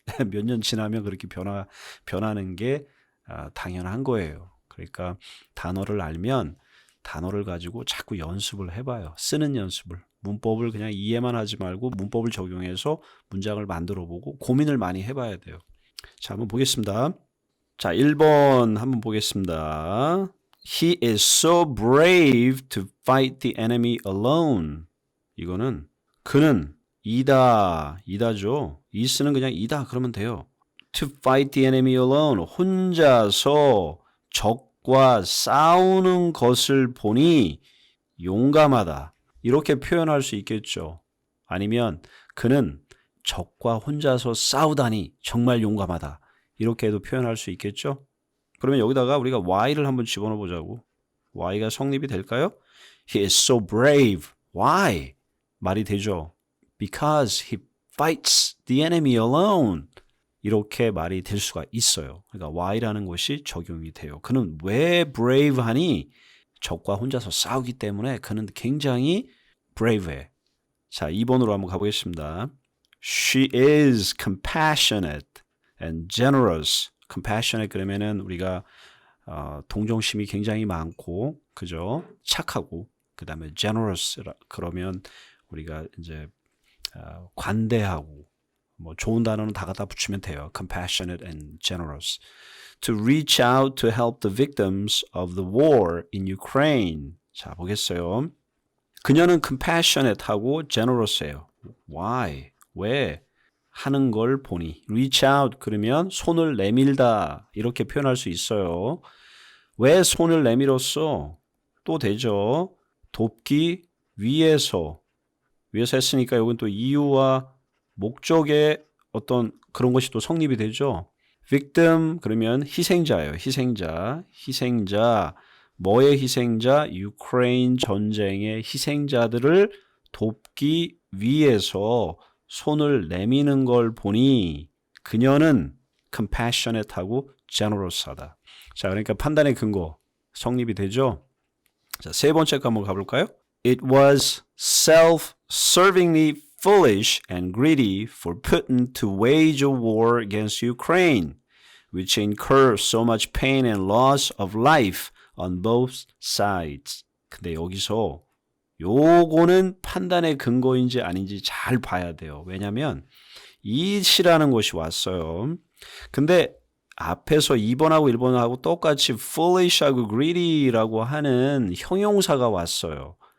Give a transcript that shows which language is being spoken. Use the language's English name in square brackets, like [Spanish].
[Korean] 몇 년 지나면 그렇게 변하는 게 당연한 거예요. 그러니까 단어를 알면 단어를 가지고 자꾸 연습을 해봐요. 쓰는 연습을. 문법을 그냥 이해만 하지 말고 문법을 적용해서 문장을 만들어 보고 고민을 많이 해봐야 돼요. 자, 한번 보겠습니다. 자, 1번 한번 보겠습니다. [English] He is so brave to fight the enemy alone. [Korean] 이거는 그는 이다죠. is는 그냥 이다 그러면 돼요. [English] To fight the enemy alone. [Korean] 혼자서 적과 싸우는 것을 보니 용감하다. 이렇게 표현할 수 있겠죠. 아니면 그는 적과 혼자서 싸우다니 정말 용감하다. 이렇게도 표현할 수 있겠죠. 그러면 여기다가 우리가 why를 한번 집어넣어 보자고. why가 성립이 될까요? [English] He is so brave. Why? [Korean] 말이 되죠. [English] Because he fights the enemy alone. [Korean] 이렇게 말이 될 수가 있어요. 그러니까 why라는 것이 적용이 돼요. 그는 왜 brave하니? 적과 혼자서 싸우기 때문에 그는 굉장히 brave해. 자, 2번으로 한번 가보겠습니다. She is compassionate and generous. compassionate 그러면은 우리가 동정심이 굉장히 많고, 그죠? 착하고, 그 다음에 generous 그러면 우리가 이제 관대하고, 뭐 좋은 단어는 다 갖다 붙이면 돼요. [English] compassionate and generous. To reach out to help the victims of the war in Ukraine. [Korean] 자, 보겠어요. 그녀는 compassionate하고 generous해요. Why? 왜? 하는 걸 보니. reach out 그러면 손을 내밀다 이렇게 표현할 수 있어요. 왜 손을 내밀었어? 또 되죠. 돕기 위해서. 위해서 했으니까 이건 또 이유와 목적의 어떤 그런 것이 또 성립이 되죠. victim 그러면 희생자예요. 희생자. 뭐의 희생자? 유크레인 전쟁의 희생자들을 돕기 위해서 손을 내미는 걸 보니 그녀는 compassionate하고 generous하다. 자, 그러니까 판단의 근거 성립이 되죠. 자, 세 번째 거 한번 가볼까요? [English] It was self-servingly foolish and greedy for Putin to wage a war against Ukraine, which incurred so much pain and loss of life on both sides. [Korean] 근데 여기서 요거는 판단의 근거인지 아닌지 잘 봐야 돼요. 왜냐면 it이라는 것이 왔어요. 근데 앞에서 2번하고 1번하고 똑같이 foolish하고 greedy라고 하는 형용사가 왔어요.